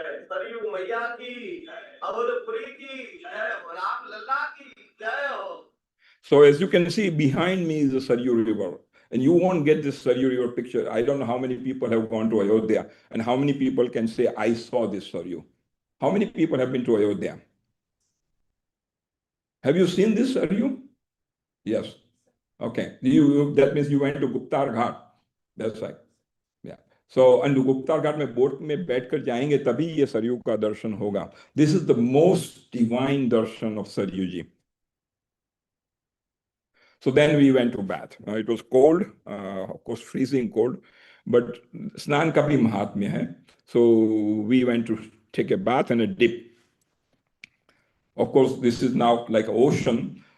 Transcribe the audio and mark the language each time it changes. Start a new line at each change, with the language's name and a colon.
Hindi: सरयू मैया की, अवधपुरी की, राम लल्ला की जय हो.
English: So as you can see, behind me is the Saryu River. And you won't get this Saryu River picture. I don't know how many people have gone to Ayodhya and how many people can say, I saw this Saryu. How many people have been to Ayodhya? Have you seen this, are you? Yes. Okay. That means you went to Guptar Ghat. That's right. Yeah.
Hindi: So, and Guptar Ghat में boat में बैठकर जाएंगे तभी ये सरयू का दर्शन होगा.
English: This is the most divine darshan of Saryu ji. So then we went to bath. It was cold, of course, freezing cold, but
Hindi: स्नान का भी महात्म्य है.
English: So we went to take a bath and a dip. Of course, this is now like ocean.